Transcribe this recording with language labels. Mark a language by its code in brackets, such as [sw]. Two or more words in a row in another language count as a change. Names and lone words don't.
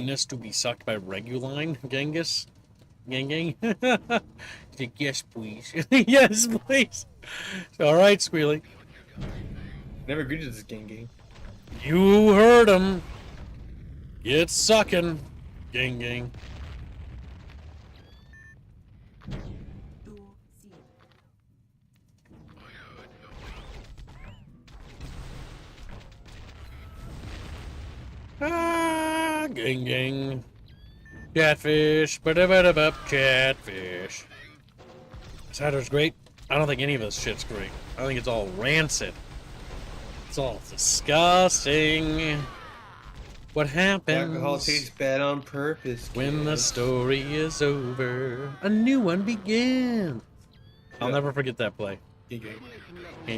[en] penis to be sucked by Reguline, Genghis? Gang? He's like, yes, please. Yes, please. All right, Squealy. Never agreed to this gang. You heard him. Get sucking, gang. Ah, gang. Chatfish, ba-da-ba-da-ba, chatfish. Cider's great. I don't think any of this shit's great. I think it's all rancid. It's all disgusting. What happens Alcohol tastes bad on purpose. when the kids. story is over? A new one begins. I'll Yeah. never forget that play. Gang.